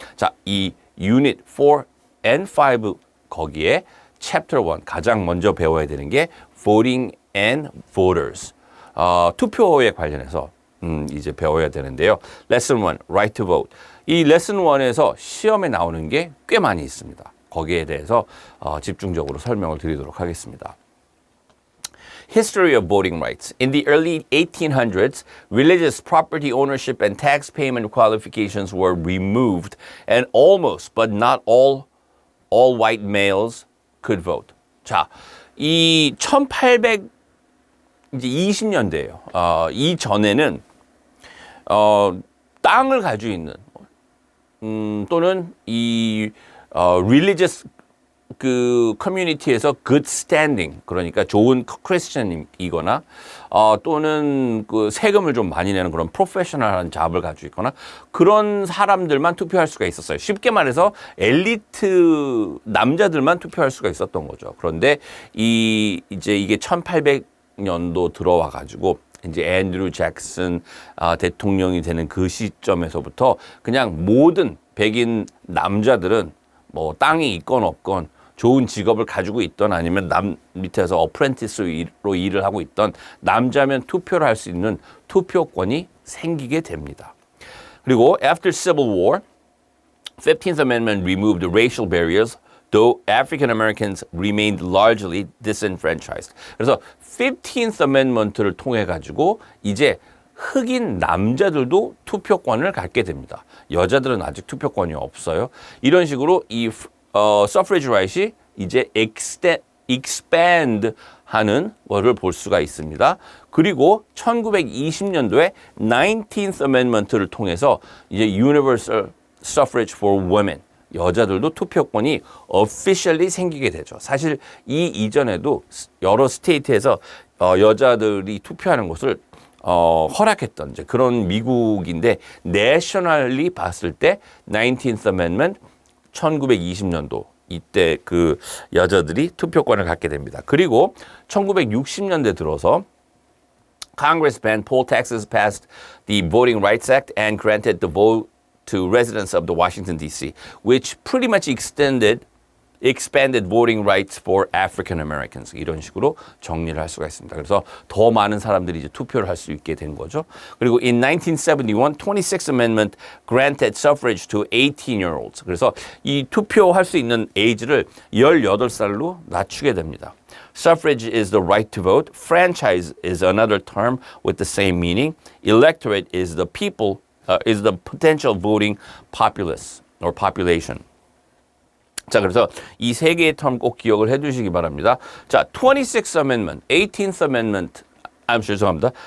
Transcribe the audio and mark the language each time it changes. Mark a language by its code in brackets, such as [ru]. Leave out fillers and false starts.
[ko] 자, 이 유닛 4 [en] and 5 [ko] 거기에 챕터 1 가장 먼저 배워야 되는 게 [en] voting and voters. [ko] 투표에 관련해서 이제 배워야 되는데요. [en] Lesson 1, right to vote. [ko] 이 Lesson 1에서 시험에 나오는 게 꽤 많이 있습니다. 거기에 대해서 집중적으로 설명을 드리도록 하겠습니다. [en] History of voting rights. In the early 1800s, religious property ownership and tax payment qualifications were removed, and almost, but not all white males could vote. [ko] 자, 이 1820년대예요. 이 전에는 땅을 가지고 있는 또는 이 religious 그 커뮤니티에서 [en] good standing, [ko] 그러니까 좋은 크리스천이거나 또는 그 세금을 좀 많이 내는 그런 프로페셔널한 잡을 가지고 있거나 그런 사람들만 투표할 수가 있었어요. 쉽게 말해서 엘리트 남자들만 투표할 수가 있었던 거죠. 그런데 이제 이게 1800년도 들어와 가지고 이제 앤드류 잭슨 대통령이 되는 그 시점에서부터 그냥 모든 백인 남자들은 뭐 땅이 있건 없건 좋은 직업을 가지고 있던 아니면 남 밑에서 어프렌티스로 일을 하고 있던 남자면 투표를 할 수 있는 투표권이 생기게 됩니다. 그리고 [en] after Civil War, 15th Amendment removed racial barriers, though African Americans remained largely disenfranchised. [ko] 그래서 15th Amendment를 통해 가지고 이제 흑인 남자들도 투표권을 갖게 됩니다. 여자들은 아직 투표권이 없어요. 이런 식으로 이 suffrage right이 이제 expand 하는 것을 볼 수가 있습니다. 그리고 1920년도에 19th Amendment를 통해서 이제 [en] universal suffrage for women, [ko] 여자들도 투표권이 officially 생기게 되죠. 사실 이 이전에도 여러 스테이트에서 여자들이 투표하는 것을 허락했던 이제 그런 미국인데 내셔널리 봤을 때 19th Amendment 1920년도 이때 그 여자들이 투표권을 갖게 됩니다. 그리고 1960년대 들어서 [en] Congress banned poll taxes, passed the Voting Rights Act, and granted the vote to residents of the Washington D.C., which pretty much expanded voting rights for African Americans. [ko] 이런 식으로 정리를 할 수가 있습니다. 그래서 더 많은 사람들이 이제 투표를 할 수 있게 된 거죠. 그리고 [en] in 1971, 26th Amendment granted suffrage to 18-year-olds. [ko] 그래서 이 투표할 수 있는 에이지를 18살로 낮추게 됩니다. [en] Suffrage is the right to vote. Franchise is another term with the same meaning. Electorate is the people, is the potential voting populace or population. [ko] 자, 그래서 이 세 개의 텀 꼭 기억을 해 두시기 바랍니다. 자, 26th Amendment, 18th Amendment, 죄송합니다.